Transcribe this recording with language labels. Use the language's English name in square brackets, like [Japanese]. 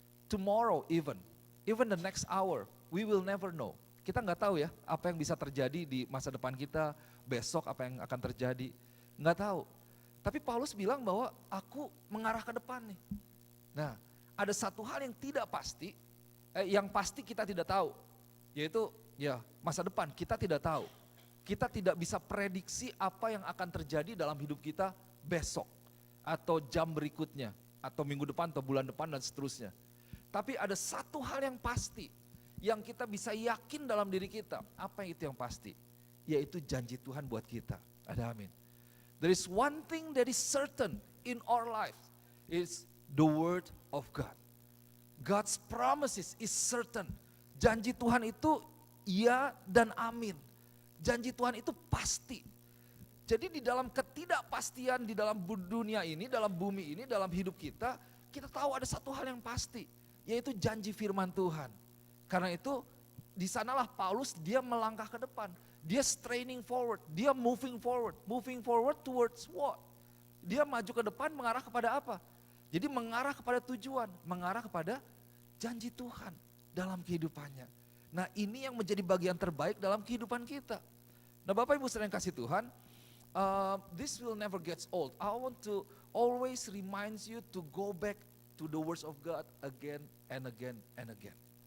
[English] Tomorrow even the next hour, we will never know. [Indonesian] Kita nggak tahu ya apa yang bisa terjadi di masa depan kita, besok apa yang akan terjadi, nggak tahu. Tapi Paulus bilang bahwa aku mengarah ke depan nih. Nah, ada satu hal yang tidak pasti, yang pasti kita tidak tahu, yaitu ya masa depan kita tidak tahu. Kita tidak bisa prediksi apa yang akan terjadi dalam hidup kita besok, atau jam berikutnya, atau minggu depan, atau bulan depan, dan seterusnya. Tapi ada satu hal yang pasti, yang kita bisa yakin dalam diri kita. Apa itu yang pasti? Yaitu janji Tuhan buat kita. Ada amin. [English] There is one thing that is certain in our life, is the word of God. God's promises is certain. [Indonesian] Janji Tuhan itu iya dan amin. Janji Tuhan itu pasti. Jadi di dalam ketidakpastian di dalam dunia ini, dalam bumi ini, dalam hidup kita tahu ada satu hal yang pasti, yaitu janji firman Tuhan. Karena itu di sanalah Paulus dia melangkah ke depan. Dia [English] straining forward, dia moving forward towards what? [Indonesian] Dia maju ke depan mengarah kepada apa? Jadi mengarah kepada tujuan, mengarah kepada janji Tuhan dalam kehidupannya. Nah, ini yang menjadi bagian terbaik dalam kehidupan kita. Nah, Bapak Ibu saudara yang kasih Tuhan, [English] this will never get old. I want to always remind you to go back to the words of God again and again and again.